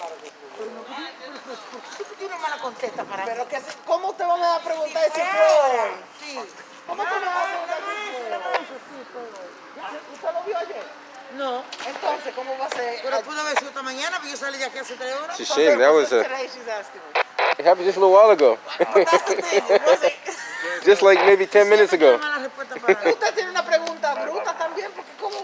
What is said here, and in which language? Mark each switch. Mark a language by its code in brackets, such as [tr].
[es] ¿Por qué no me la contesta para mí? Pero que, ¿cómo te van a preguntar si fue? Sí. ¿Cómo te van a preguntar si fue? ¿Usted lo vio ayer? No. Entonces, ¿cómo va a ser? Pero pudo haber sido esta mañana, porque yo salí de aquí hace 3 horas. [en] It's a shame. That was a. Today she's asking me. It happened just a little while ago. But that's the thing, it wasn't. Just like maybe 10 minutes ago. [es] Siempre me da la respuesta para mí. Usted tiene una pregunta bruta también, porque ¿cómo